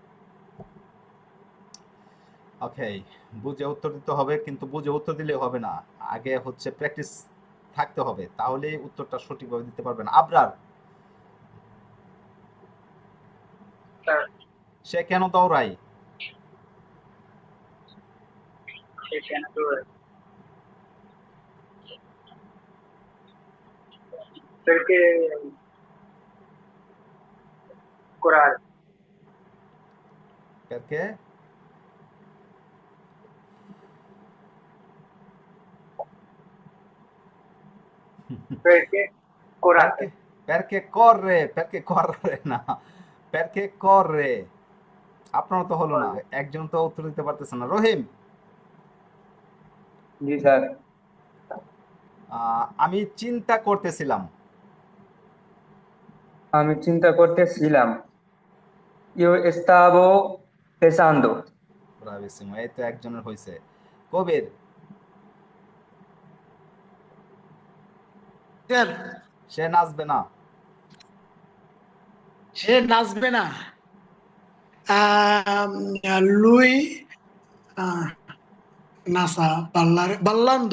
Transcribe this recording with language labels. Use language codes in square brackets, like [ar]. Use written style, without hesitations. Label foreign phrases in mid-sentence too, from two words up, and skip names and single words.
[bn] ওকে, বুঝে উত্তর দিতে হবে, কিন্তু বুঝে উত্তর দিলে হবে না, আগে হচ্ছে প্র্যাকটিস থাকতে হবে, তাহলে উত্তরটা সঠিকভাবে দিতে পারবেন। আবরার, সে কেন দৌড়ায়? সে কেন দৌড়ায়? [it] perché correre, Perché? perché correre, Perché corre, perché corre না, perché corre। [bn] আপনার তো হলো না, একজন তো উত্তর দিতে পারতেছে না। রহিম। জি স্যার। আমি চিন্তা করতেছিলাম। আমি চিন্তা করতেছিলাম। [it] Io stavo pensando. [bn] ব্রাভিসিমো, এই তো একজনের হয়েছে। কবির। স্যার, সে নাচবে না। সে নাচবে না। [it] lui nasa ballando.